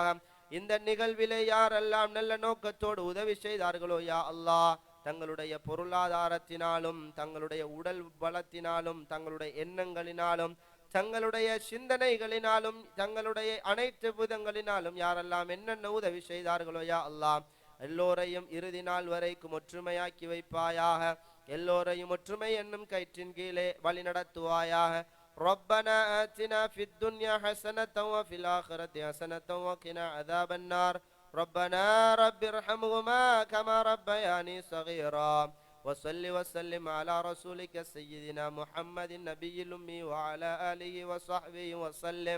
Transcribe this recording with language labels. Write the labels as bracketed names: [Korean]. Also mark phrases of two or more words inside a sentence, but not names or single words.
[Tamil] இந்த நிகழ்விலே யாரெல்லாம் நல்ல நோக்கத்தோடு உதவி செய்தார்களோ [Arabic] يا الله, [Tamil] தங்களுடைய பொருளாதாரத்தினாலும் தங்களுடைய உடல் பலத்தினாலும் தங்களுடைய எண்ணங்களினாலும் தங்களுடைய சிந்தனைகளினாலும் தங்களுடைய அனைத்து விதங்களினாலும் யாரெல்லாம் என்னென்ன உதவி செய்தார்களோ [Arabic] يا الله, [Tamil] எல்லோரையும் இறுதி நாள் வரைக்கும் ஒற்றுமையாக்கி வைப்பாயாக. எல்லோரையும் ஒற்றுமை என்னும் கயிற்றின் கீழே வழி நடத்துவாயாக. [Arabic] ربنا آتنا في الدنيا حسنة وفي الآخرة حسنة وقنا عذاب النار. ربنا رب ارحمهما كما ربياني صغيرا. وصل وسلم على رسولك سيدنا محمد النبي الأمي وعلى آله وصحبه وسلم.